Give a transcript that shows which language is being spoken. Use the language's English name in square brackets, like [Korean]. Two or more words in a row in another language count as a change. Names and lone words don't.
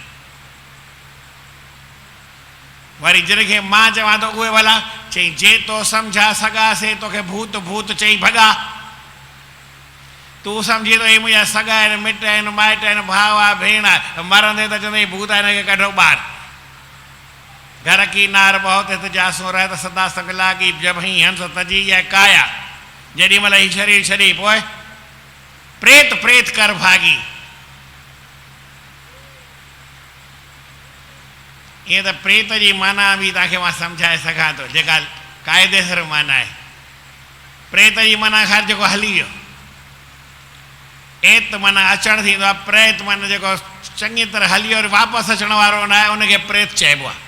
[Sindhi] वरी जिनखे मां चवां थो उहे भला चई जे तो सम्झा सॻा से तोखे भूत भूत चई भॻा। तूं सम्झी थो ही मुंहिंजा सॻा आहिनि, मिट आहिनि, माइट आहिनि, भाउ आहे, भेण आहे, मरंदे त चवंदई भूत आहे, हिनखे कढो ॿाहिरि। [Hindi] घर की नार बहुत जासूं रहत सदा संग लागी, जब ही हंस तजी या काया। [Sindhi] जेॾी महिल ही शरीर छॾी पोइ प्रेत प्रेत कर भागी। ईअं त प्रेत जी माना बि तव्हांखे मां सम्झाए सघां थो, जेका क़ाइदेसर माना आहे। प्रेत जी माना ख़ैर जेको हली वियो, एत माना अचणु थींदो आहे, प्रेत माना जेको चङी तरह हली वियो वापसि अचण वारो न आहे, उनखे प्रेत चइबो आहे।